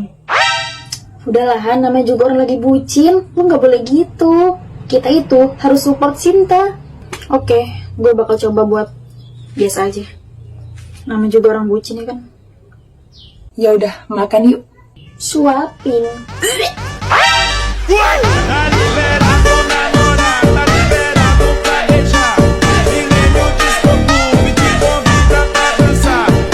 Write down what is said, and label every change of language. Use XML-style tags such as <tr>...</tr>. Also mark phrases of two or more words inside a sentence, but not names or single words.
<id>Udahlah Han, namanya juga orang lagi bucin. Lu gak boleh gitu. Kita itu harus support Sinta. Oke, gue bakal coba buat biasa aja. Namanya juga orang bucin ya kan. Ya udah, makan yuk. Suapin.</id> <pt>Tá liberado namorar, tá liberado planejar. Ninguém no disco clube te convida pra dançar.</pt>